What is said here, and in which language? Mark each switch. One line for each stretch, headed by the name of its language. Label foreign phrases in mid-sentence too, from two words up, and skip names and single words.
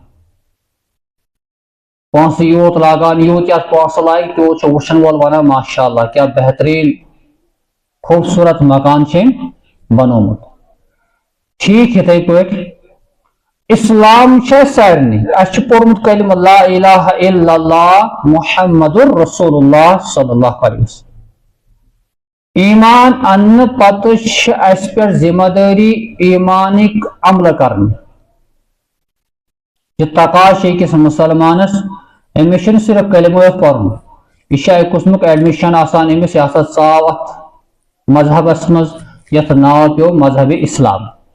Kashmiri: پونٛسہٕ یوٗت لاگان یوٗت یتھ پونٛسہٕ لایق تیوٗت چھُ وٕچھن وول ونان ماشاء اللہ کیاہ بہتریٖن خوٗبصوٗرت مکان چھِ أمۍ بنومُت ٹھیٖک یِتھٕے پٲٹھۍ اسلام چھُ اسہِ سارنٕے اسہِ چھُ پوٚرمُت کلمہ
Arabic: لا الہ الا اللہ محمد رسول اللہ صلی اللہ علیہ وسلم
Kashmiri: ایمان اننہٕ پتہٕ چھِ اسہِ پٮ۪ٹھ ذمہ دٲری ایمانٕکۍ عملہٕ کرنہِ یہِ تقاضہٕ چھُ أکِس مُسلمانس أمِس چھُنہٕ صرف کلمہ یوت پوٚرمُت یہِ چھُ اکہِ قٕسمُک ایڈمِشن آسان أمِس یہِ ہسا ژاو اتھ مذہبس منٛز یتھ ناو پیوٚو مذہبِ اسلام